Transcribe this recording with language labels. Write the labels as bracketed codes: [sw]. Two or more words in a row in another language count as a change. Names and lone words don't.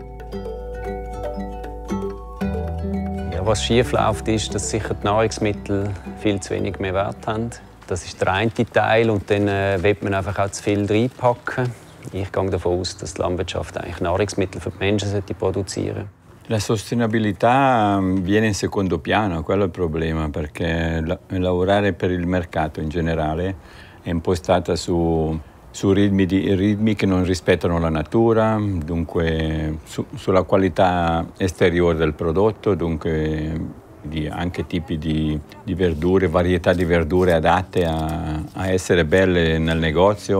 [de] Ja, was schief läuft, ist, dass sicher die Nahrungsmittel viel zu wenig mehr Wert haben. Das ist der eine Teil und dann will man einfach auch zu viel reinpacken. Ich gehe davon aus, dass die Landwirtschaft eigentlich Nahrungsmittel für die Menschen produzieren sollte. [it] La sostenibilità viene in secondo piano, quello è il problema, perché lavorare per il mercato in generale è impostata su ritmi che non rispettano la natura, dunque sulla qualità esteriore del prodotto, dunque anche tipi di verdure, varietà di verdure adatte a essere belle nel negozio.